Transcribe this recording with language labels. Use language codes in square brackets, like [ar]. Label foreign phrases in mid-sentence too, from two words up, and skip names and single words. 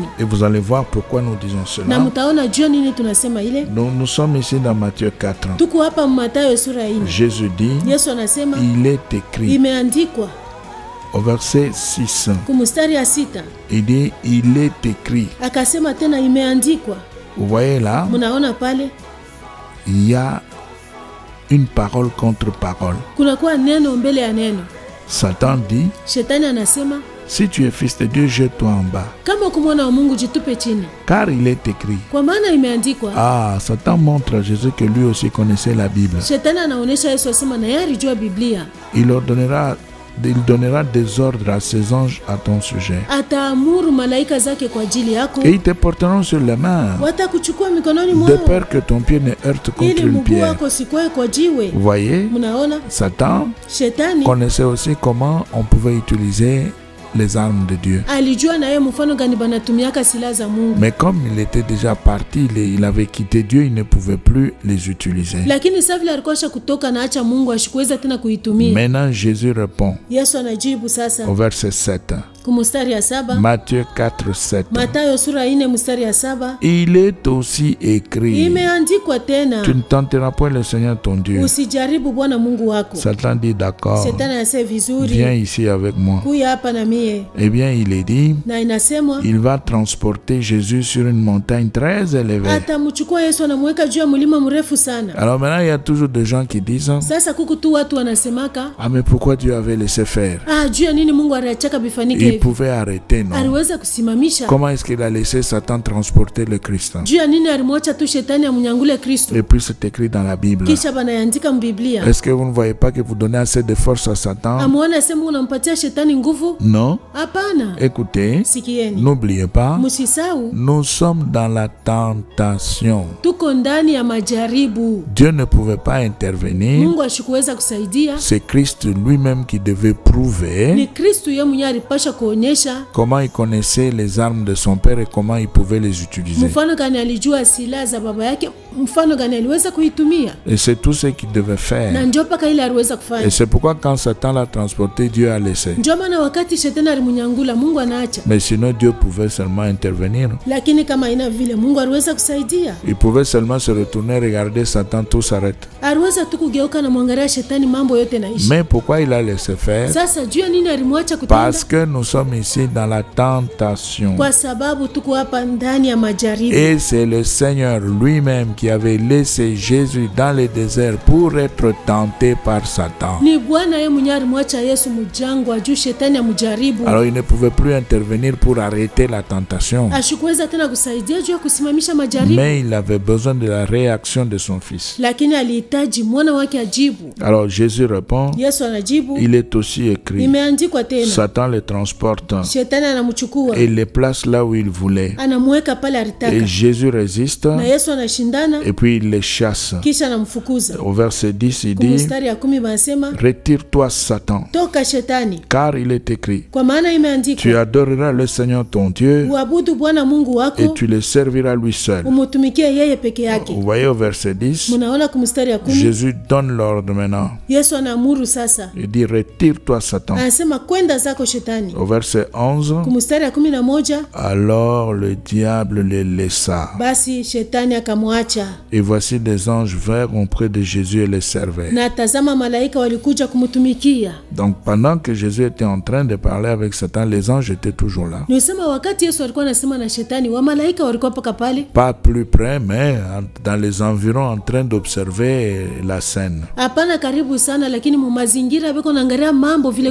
[fr] Et vous allez voir pourquoi nous disons [sw] Na [fr] cela. [sw] mtaona jua nini tunasema ile. [fr] Nous sommes ici dans Matthieu 4. [sw] Tuko hapa Mathayo sura ya 4. [fr] Jésus dit, [sw] Yesu anasema [fr] il est écrit. [sw] imeandikwa. [fr] Au verset 6, [sw] Kumustari ya 6 [fr] il dit, il est écrit. [sw] akasema tena imeandikwa. [fr] Vous voyez là, [sw] Mnaona pale [fr] il y a une parole contre parole. [sw] kunakuwa neno mbele ya neno. [fr] Satan dit, [sw] Shetani anasema [fr] si tu es fils de Dieu, jette-toi en bas. [sw] kama uko mwana wa Mungu jitupe chini, [fr] Car il est écrit. [sw] kwa maana imeandikwa. [fr] Ah, Satan montre à Jésus que lui aussi connaissait la Bible. [sw] Shetani anaonesha Yesu asema na yeye alijua Biblia. [fr] Il ordonnera il donnera des ordres à ses anges à ton sujet. [sw] Ataamuru malaika zake kwa ajili yako. [fr] Et ils te porteront sur les mains, [sw] Watakuchukua mikononi [fr] de [sw] mwao. [fr] peur que ton pied ne heurte contre [sw] Ili [fr] une [sw] mguu [fr] pierre. [sw] wako sikwae kwa jiwe. [fr] Vous voyez, [sw] Mnaona? [fr] Satan [sw] Shetani [fr] connaissait aussi comment on pouvait utiliser les armes de Dieu. [sw] alijua na yeye mfano gani banatumiaka silaha za Mungu. [fr] Mais comme il était déjà parti, il avait quitté Dieu, il ne pouvait plus les utiliser. [sw] Lakini sasa vile alikosha kutoka na acha Mungu ashikuweza tena kuitumia. [fr] Maintenant, Jésus répond [sw] Yesu anajibu sasa [fr] au verset 7. [sw] kumstari ya 7. [fr] Matthieu 4, 7. [sw] Mathayo sura 4 mstari ya 7. [fr] Il est aussi écrit, [sw] Imeandikwa tena, [fr] tu ne tenteras point le Seigneur ton Dieu. [sw] usijaribu Bwana Mungu wako. [fr] Satan dit d'accord, [sw] Shetani anasema vizuri, [fr] viens ici avec moi. [sw] kuya hapa na mie. [fr] Eh bien, il est dit, [sw] Na inasemwa [fr] il va transporter Jésus sur une montagne très élevée. [sw] atamchukua Yesu anamweka juu ya mlima mrefu sana. [fr] Alors maintenant, il y a toujours des gens qui disent, [sw] Sasa kuku tu watu wanasemaka, [fr] ah mais pourquoi Dieu avait laissé faire? [sw] juu ya nini Mungu aliachaka bifanike [fr] Il [sw] hivi? [fr] pouvait arrêter, non? [sw] Aliweza kusimamisha. [fr] Comment est-ce qu'il a laissé Satan transporter le Christ? [sw] Juu ya nini alimwacha tu shetani amnyangule Kristo? [fr] Et puis c'est écrit dans la Bible. [sw] Kisha banaandika mbiblia. [fr] Est-ce que vous ne voyez pas que vous donnez assez de force à Satan? [sw] Amuona sema unampatia shetani nguvu? [fr] Non. [sw] Hapana. [fr] Écoutez, [sw] Sikieni. [fr] n'oubliez pas, [sw] Msisahau [fr] nous sommes dans la tentation. [sw] tuko ndani ya majaribu. [fr] Dieu ne pouvait pas intervenir. [sw] Mungu ashikuweza kusaidia. [fr] C'est Christ lui-même qui devait prouver [sw] Ni Kristo yeye mwenyewe alipasha kuonyesha [fr] comment il connaissait les armes de son père et comment il pouvait les utiliser. [sw] mfano gani alijua silaha za baba yake, mfano gani aliweza kuitumia, [fr] Et c'est tout ce qu'il devait [sw] na [fr] faire. [sw] ndio paka ile aliweza [fr] Et [sw] kufanya. [fr] c'est pourquoi quand Satan l'a transporté, Dieu a laissé. [sw] Ndio maana wakati shetani alimunyangula Mungu anaacha, [fr] Mais sinon, Dieu pouvait seulement intervenir. [sw] lakini kama ina vile Mungu aliweza kusaidia. [fr] Il pouvait seulement se retourner, regarder Satan, tout s'arrête. [sw] Aliweza tu kugeuka na mwangalia shetani, mambo yote naishi. [fr] Mais pourquoi il a laissé faire? [sw] Sasa juu ya nini alimwacha kutenda? [fr] Parce que nous sommes ici dans la tentation. [sw] Kwa sababu tuko hapa ndani ya majaribu. [fr] Et c'est le Seigneur lui-même qui avait laissé Jésus dans le désert pour être tenté par Satan. [sw] Ni Bwana yeye mwenyewe alimwacha Yesu mjangwa juu shetani amjaribu. [fr] Alors il ne pouvait plus intervenir pour arrêter la tentation. [sw] Ashikuweza tena kusaidia juu ya kusimamisha majaribu. [fr] Mais il avait besoin de la réaction de son fils. [sw] Lakini alihitaji mwana wake ajibu. [fr] Alors Jésus répond, [sw] Yesu anajibu, [fr] il est aussi écrit, [sw] imeandikwa tena. [fr] Satan le transporte [sw] Shetani anamchukua, [fr] et le place là où il voulait. [sw] anamweka pale [fr] Et [sw] alitaka. [fr] Jésus résiste [sw] Na Yesu anashindana, [fr] et puis il les chasse. [sw] kisha anamfukuza. [fr] Au verset 10, il dit, [sw] Kumstari ya 10 banasema, [fr] retire-toi Satan, [sw] toka shetani, [fr] car il est écrit, [sw] kwa maana [fr] tu [sw] imeandikwa, [fr] adoreras le Seigneur ton Dieu [sw] uabudu Bwana Mungu [fr] et [sw] wako, [fr] tu le serviras lui seul. [sw] umutumikie yeye peke yake. [fr] Vous voyez au verset 10, [sw] Munaona kumstari ya 10, [fr] Jésus donne l'ordre maintenant. [sw] Yesu anaamuru sasa. [fr] Il dit, retire-toi Satan. [sw] Anasema kwenda zako shetani. [fr] Au verset 11, [sw] Kumstari ya 11, [fr] alors le diable les laissa. [sw] basi shetani akamwacha. [fr] Et voici des anges vinrent auprès de Jésus et les servaient. [sw] Na tazama malaika walikuja kumtumikia. [fr] Donc pendant que Jésus était en train de parler avec Satan, les anges étaient toujours là. [sw] Nisema wakati Yesu alikuwa anasema na shetani, wa malaika walikuwa paka pale. [fr] Pas plus près, mais dans les environs en train d'observer la scène. [sw] Hapana karibu sana, lakini mu mazingira beko naangalia mambo vile